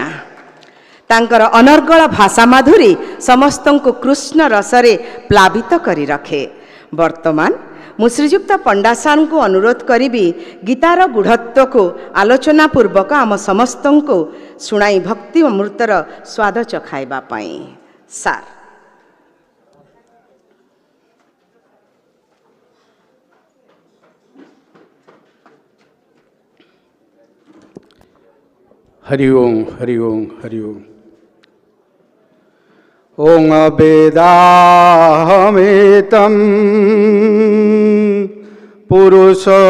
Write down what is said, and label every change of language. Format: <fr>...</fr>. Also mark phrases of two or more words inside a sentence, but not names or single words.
<or>ତାଙ୍କର ଅନର୍ଗଳ ଭାଷା ମାଧୁରୀ ସମସ୍ତଙ୍କୁ କୃଷ୍ଣ ରସରେ ପ୍ଲାବିତ କରି ରଖେ। ବର୍ତ୍ତମାନ ମୁଁ ଶ୍ରୀଯୁକ୍ତ ପଣ୍ଡା ସାର୍ଙ୍କୁ ଅନୁରୋଧ କରିବି ଗୀତାର ଗୂଢ଼ତ୍ୱକୁ ଆଲୋଚନା ପୂର୍ବକ ଆମ ସମସ୍ତଙ୍କୁ ଶୁଣାଇ ଭକ୍ତି ଅମୃତର ସ୍ୱାଦ ଚଖାଇବା ପାଇଁ। ସାର୍।</or> <sa>हरि ओं हरि ओं हरि ओं। ओं वेदाहमेतं पुरुष</sa>